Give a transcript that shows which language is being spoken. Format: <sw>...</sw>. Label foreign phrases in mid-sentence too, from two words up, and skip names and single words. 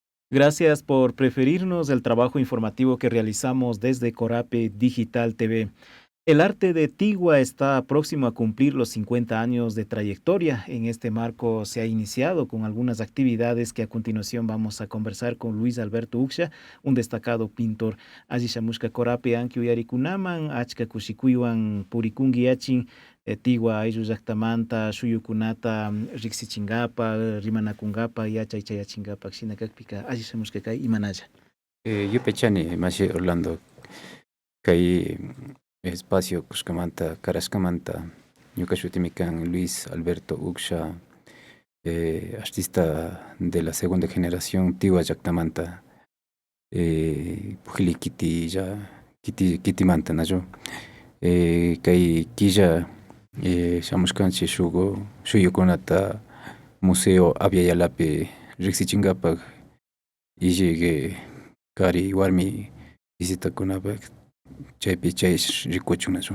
<es>Gracias por preferirnos el trabajo informativo que realizamos desde Corape Digital TV. El arte de Tigua está próximo a cumplir los 50 años de trayectoria. En este marco se ha iniciado con algunas actividades que a continuación vamos a conversar con Luis Alberto Uxia, un destacado pintor.</es> <qu>Allí shamushka Corape anki uyarikunaman, achka kushikuywan purikungi yachin, Tigua ayllu llaqtamanta shuyukunata riqsichingapa, rimanakunqapa, yachaychayachinqapa shina kakpika allí shamushka kay imanalla. Yupechani Mashi Orlando kay espacio kushkamanta karashkamanta ñuka shutimi kan Luis Alberto Uxha,</qu> <es>artista de la segunda generación</es> <qu>Tiwa llaqtamanta, pujili kitimanta nayo, kay killa shamushkanchik shuyukunata museo Avialapi riqsichinkapak illik kari warmi visitakunapak chaypi rikuchun nacho.</qu>